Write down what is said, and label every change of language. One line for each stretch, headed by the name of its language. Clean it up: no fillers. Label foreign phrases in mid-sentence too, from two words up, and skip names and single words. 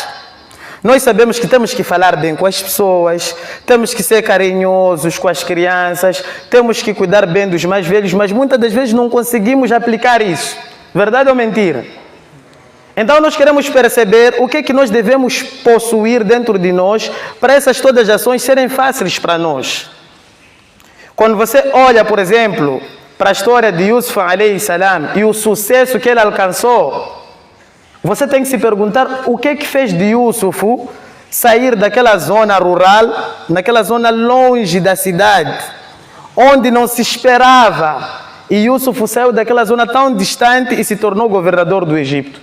Portuguese: Nós sabemos que temos que falar bem com as pessoas, temos que ser carinhosos com as crianças, temos que cuidar bem dos mais velhos, mas muitas das vezes não conseguimos aplicar isso. Verdade ou mentira? Então nós queremos perceber o que é que nós devemos possuir dentro de nós para essas todas as ações serem fáceis para nós. Quando você olha, por exemplo, para a história de Yusuf
Arabic: عليه السلام
Portuguese: e o sucesso que ele alcançou, você tem que se perguntar o que fez de Yusuf sair daquela zona rural, naquela zona longe da cidade, onde não se esperava. E Yusuf saiu daquela zona tão distante e se tornou governador do Egito.